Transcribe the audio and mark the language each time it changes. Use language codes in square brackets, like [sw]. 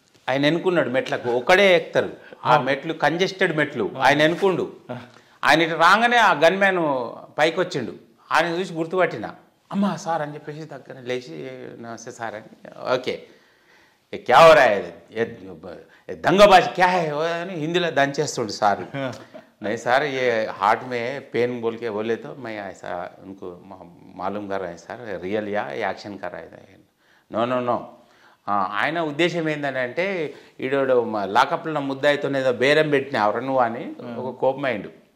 [te] ఆయన ఎన్నుకున్నాడు మెట్లకు, ఒక్కడే ఎక్కుతారు ఆ మెట్లు, కంజెస్టెడ్ మెట్లు. ఆయన ఎన్నుకుండు. ఆయన ఇటు రాగానే ఆ గన్మ్యాన్ పైకి వచ్చిండు. ఆయన చూసి గుర్తుపట్టిన, అమ్మా సార్ అని చెప్పేసి దగ్గర లేచి నమస్తే సార్ అని. ఓకే [hi] క్యా హో రా హై, దంగబాజ్ క్యా హై [te] అని హిందీలో దంచేస్తుండు సార్. [hi] नहीं सर ये हार्ट में पेन बोल के बोले तो मैं ऐसा उनको मालूम कर रहा है सर, रियल या యాక్షన్ कर रहा है. [te] నో ఆయన ఉద్దేశం ఏంటంటే ఈడోడు లాకప్లో ముద్దాయితోనేదో బేరం పెట్టిన ఎవరు నువ్వు అని ఒక కోపమైండు.